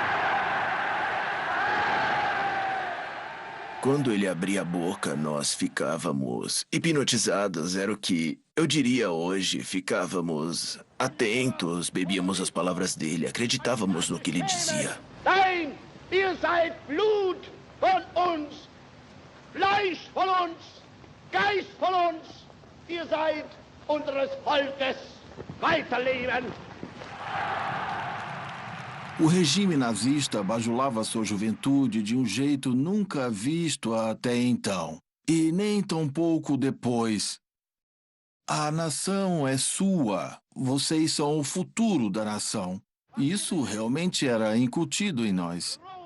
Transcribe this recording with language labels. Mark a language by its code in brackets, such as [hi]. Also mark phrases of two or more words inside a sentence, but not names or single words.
[pt] Quando ele abria a boca, nós ficávamos hipnotizados, era o que eu diria hoje. Ficávamos atentos, bebíamos as palavras dele, acreditávamos no que ele dizia. [de] Nein, ihr seid Blut von uns, Fleisch von uns, Geist von uns. Ihr seid unseres Volkes. Weiterleben! [pt] O regime nazista bajulava sua juventude de um jeito nunca visto até então. E nem tampouco depois. A nação é sua. Vocês são o futuro da nação. Isso realmente era incutido em nós.